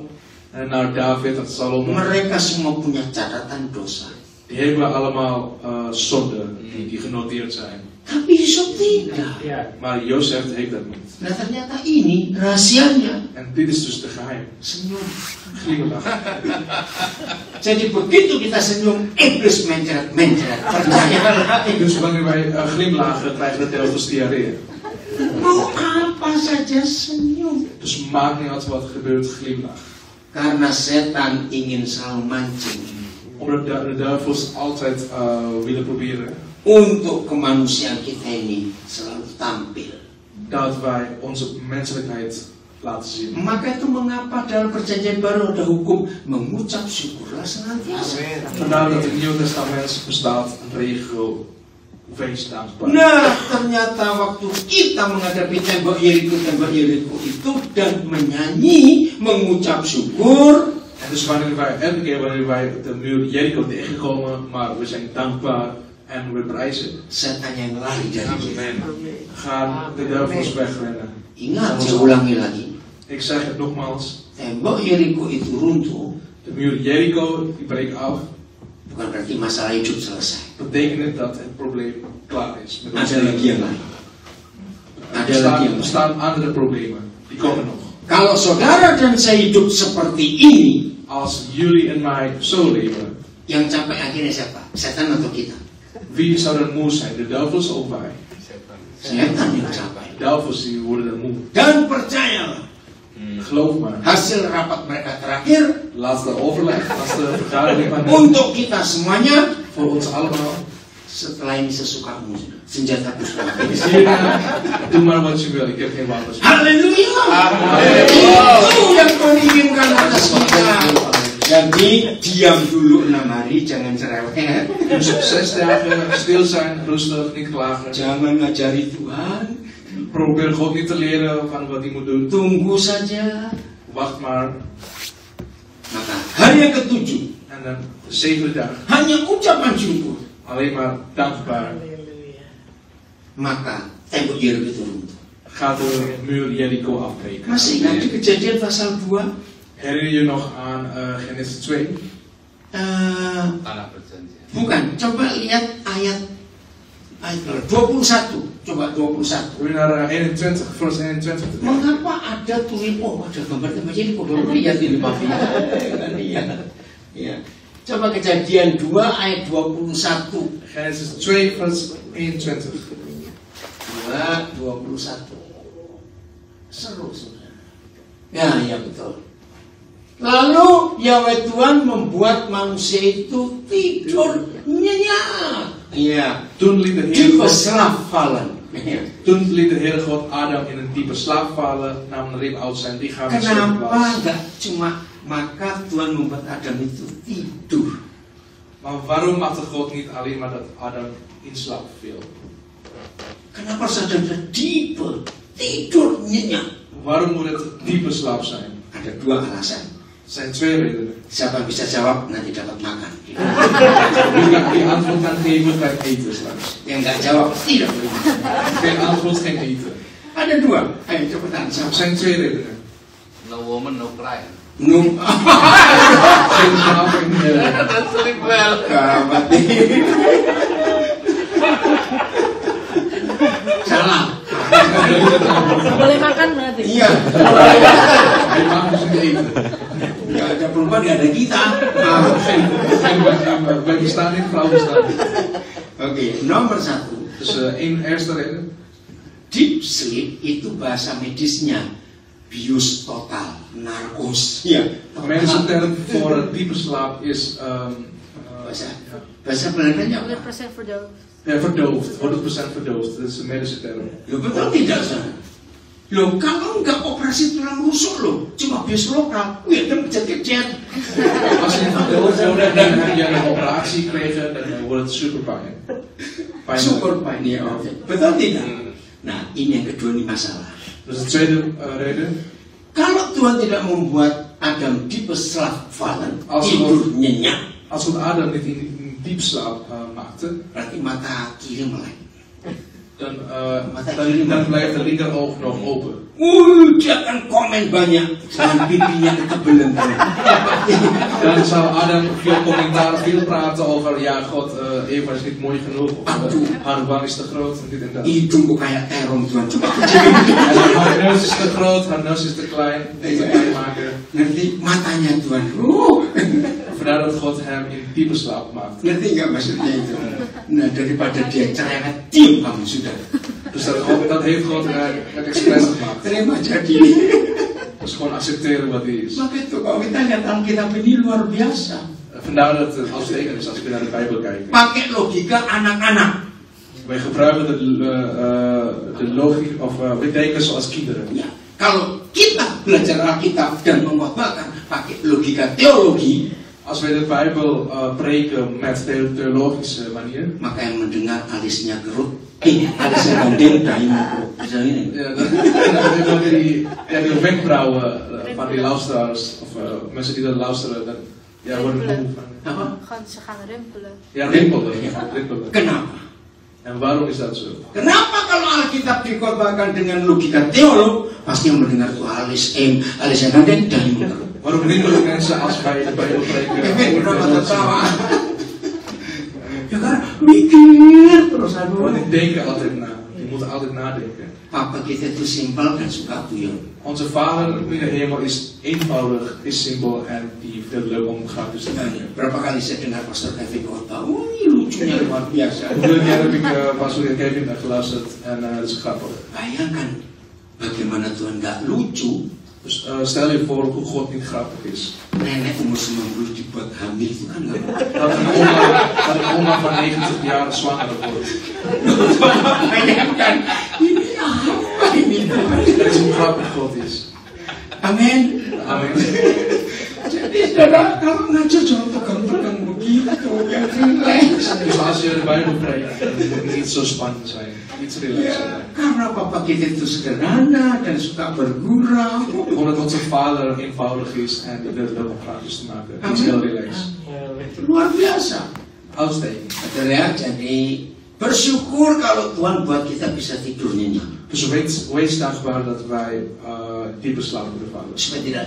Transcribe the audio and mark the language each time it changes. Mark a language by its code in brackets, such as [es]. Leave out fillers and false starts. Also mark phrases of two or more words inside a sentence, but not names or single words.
[nl] en naar David en Salomo. [id] Mereka semua punya catatan dosa. [nl] Die hebben allemaal zonden die genoteerd zijn. [id] Tapi Yusuf tidak. [nl] Maar Jozef heeft dat niet. [id] Nah ternyata ini rahasianya. [nl] En dit is dus de geheim. [id] Senyum. [nl] Glimlach. [id] Jadi begitu kita senyum, iblis mencret. Percaya. [nl] Dus wanneer wij glimlachen, krijgen de duivels diarree. [id] Mau apa saja senyum. [nl] Dus maakt niet uit wat er gebeurt, glimlach. [id] Karena setan ingin selalu mancing [nl] Omdat de duivels altijd willen proberen [id] untuk kemanusiaan kita ini selalu tampil. [nl] dat wij onze menselijkheid laten zien. [id] Maka itu mengapa dalam perjanjian baru ada hukum mengucap syukurlah senantiasa. [nl] Vandaar dat in het Nieuw Testament bestaat een regel, wees dankbaar. [id] Nah, ternyata waktu kita menghadapi tembok Yeriko itu dan menyanyi, mengucap syukur. [nl] En dus elke keer wanneer wij de muur Jericho tegenkomen, maar we zijn dankbaar en we prijzen, [id] Setan yang lari dari kita. [nl] gaan de duivels wegrennen. [id] Ingat, saya ulangi lagi. [nl] Ik zeg het nogmaals, [id] Tembok Yeriko itu runtuh, [nl] de muur Jericho die breekt af, [id] bukan berarti masalah hidup selesai. [nl] betekent dat het probleem klaar is. Met ons [id] Ada lagi yang [nl] leven. [id] lain. Ada lagi yang [nl] Er [id] lain. [nl] bestaan andere problemen, die komen nog. [id] Kalau saudara dan saya hidup seperti ini, [nl] Als jullie en mij zo leven, [id] yang capek akhirnya siapa? Setan atau kita? [nl] wie zou er moe zijn? De duivels of wij? [id] Setan yang capek. [nl] De duivels die worden er moe. [id] Dan percayalah, [nl] Geloof maar. [id] hasil rapat mereka terakhir [nl] Laatste overleg, laatste vergadering van [id] untuk kita semuanya, [nl] voor ons allemaal. [id] setelah ini sesukamu, senjata sudah habis. [nl] Zie je nou? Doe maar wat je wil, ik heb geen wapens. [id] Haleluya. Itu yang Tuhan inginkan atas kita. Jadi diam dulu 6 hari, jangan cerewet. [nl] Dus 6 dagen stil zijn, rustig, niet klagen. [id] Jangan ngajari Tuhan. [nl] Probeer God niet te leren van wat hij moet doen. [id] Tunggu saja. [nl] Wacht maar. [id] Maka hari yang ke-7 [nl] En dan de 7e dag, [id] hanya ucapan syukur. [nl] alleen maar dankbaar. [id] Maka tembok Yeriko itu runtuh. [nl] Gaat de muur Jericho afbreken. [id] Masih ingat di Kejadian pasal 2? [nl] Herinner je nog aan Genesis 2? [id] Tanah perjanjian. Bukan, coba lihat ayat 21. Coba 21. [nl] Wil je naar 21, vers 21 te kijken? [id] Mengapa ada tulisan? Ada gambar-gambar ini kok belum lihat ini Pak? Ya. Coba Kejadian 2 ayat 21. [nl] Genesis 2, vers 21. [id] 2:21. Seru saudara. Ya betul. Lalu Yahweh Tuhan membuat manusia itu tidur nyenyak. [nl] Ja. Toen liet de Diepe Heer God, slaap vallen. Ja. toen liet de Heer God Adam in een diepe slaap vallen, nam een riem uit zijn lichaam en sloeg [id] Kenapa [nl] plaats. [id] enggak cuma maka Tuhan membuat Adam itu tidur? [nl] Maar waarom maakte God niet alleen maar dat Adam in slaap viel? [id] Kenapa saudara diepe tidur nyenyak? [nl] Waarom moet het diepe slaap zijn? [id] Ada 2 alasan. [nl] Er zijn 2 redenen. [id] Siapa bisa jawab nanti dapat makan. [nl] Wie die antwoord kan geven, krijgt eten straks. [id] Yang nggak jawab tidak boleh makan. [nl] Geen antwoord, geen eten. [id] Ada 2. Ayo cepetan. [nl] Er [id] Siapa? [nl] zijn 2 redenen. [en] No woman, no cry. Num. [nl] Geen slaap en Dat sering wel. [id] Mati. Salah. Boleh makan berarti? Iya. [nl] Hij mag dus niet eten. [id] Nggak ada perempuan, nggak ada kita. [nl] Wij bestaan niet, vrouw bestaan niet. [id] Oke, nomor 1. [nl] Dus één eerste reden. [en] Deep sleep [id] itu bahasa medisnya bius total, narkos. [nl] Ja. De medische term voor diepe slaap is [id] Bahasa Belandanya apa? [nl] 100% verdoofd. verdoofd, 100% verdoofd. Dat is de medische term. [id] Ya betul tidak saudara? Loh, kalau nggak operasi tulang rusuk loh, cuma bius lokal, ya dan kecet-kecet. [nl] Als je verdoofd wordt en heb je een operatie gekregen, dan wordt het super pijn. Super pijn, [id] ya. Betul tidak? Nah, ini yang kedua ini masalah. [nl] Dus de tweede reden. [id] Kalau Tuhan tidak membuat Adam [nl] diepe slaap vallen, [id] tidur nyenyak, [nl] Als God Adam niet in diepslaap maakte, [id] berarti mata kiri melek. [nl] dan blijft de linkeroog nog open. [id] Dia akan komen banyak dengan pipinya ketebelan. [nl] Dan zou Adam veel commentaar, veel praten over, ja God, Eva is niet mooi genoeg, of haar wang is te groot, en dit en dat. [id] Hidungku kayak terong Tuhan, coba [nl] En haar neus is te groot, haar neus is te klein, deze pijn maken. [id] Nanti matanya Tuhan, [nl] Vandaar dat God hem in diepe slaap maakt. [id] ngerti nggak maksudnya itu? Nah, daripada dia cerewet, diam kamu sudah. [nl] Dus dat heeft God het expres gemaakt. [id] Terima jadi. [nl] Dus gewoon accepteren wat hij is. [id] Maka itu kalau kita lihat Alkitab ini luar biasa. [nl] Vandaar dat het als teken is als we naar de Bijbel kijken. [id] Pakai logika anak-anak. [nl] Wij gebruiken de logica, of we denken zoals kinderen. [id] Ya, kalau kita belajar Alkitab dan mengkhotbahkan pakai logika teologi, [nl] Als wij de Bijbel preken met theologische manier, [id] maka yang mendengar alisnya gerut, alisnya gandeng, dahinya gerut. Bisa ini? [nl] ja, dan die wenkbrauwen van die luisteraars, of mensen die dat luisteren, dan worden moe van. [id] Apa? [nl] Ze gaan rimpelen. Ja, rimpelen. [id] Kenapa? [nl] En waarom is dat zo? [id] Kenapa kalau Alkitab dikhotbahkan dengan logika teolog, pasti yang mendengar itu alisnya gandeng, dahinya gerut. [nl] Waarom rimpelen mensen als wij de Bijbel preken? [id] Kenapa tertawa? Ya karena mikir terus aduh. [nl] Want die denken altijd na. Die moeten altijd nadenken. [id] Papa kita itu simpel dan suka guyon. [nl] Onze Vader in de hemel is eenvoudig, is simpel en die vindt het leuk om grapjes te maken. [id] Berapa kali saya dengar Pastor Kevin khotbah, ini lucunya luar biasa. [nl] Hoeveel keer heb ik Pastor Kevin geluisterd en dat is grappig. [id] Bayangkan bagaimana Tuhan nggak lucu. [nl] Dus stel je voor hoe God niet grappig is. [id] Nenek umur 90 dibuat hamil itu kan nggak mungkin. [nl] Dat een oma van 90 jaar zwanger wordt. [id] Bayangkan ini apa ini? [nl] Dat is hoe grappig God is. [id] Amin. [nl] Amen. [id] Jadi saudara kalau ngajar jangan tegang-tegang begitu, yang relax. [nl] Dus als je de Bijbel preekt, dan moet het niet zo spannend zijn. Iets relaxed zijn. [id] Karena papa kita itu sederhana dan suka bergurau. [nl] Omdat onze Vader eenvoudig is en die wil leuk om grapjes te maken. Het is heel relaxed. [id] Luar biasa. [nl] Uitstekend. [id] Betul ya, jadi bersyukur kalau Tuhan buat kita bisa tidur nyenyak. [nl] Dus wees dankbaar dat wij diepe slaap kunnen vallen.